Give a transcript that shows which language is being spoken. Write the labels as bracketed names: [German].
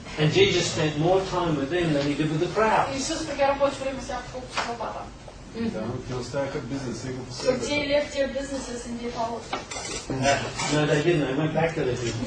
[English] And Jesus spent more time with them than he did with the crowd. [Bulgarian] Исус прекара повече време с тях, колкото с тълпата. Да, те оставяха бизнеса и го [English] So [Bulgarian] последваха. [English] they left their businesses and they followed. No, they didn't. They went back to their business.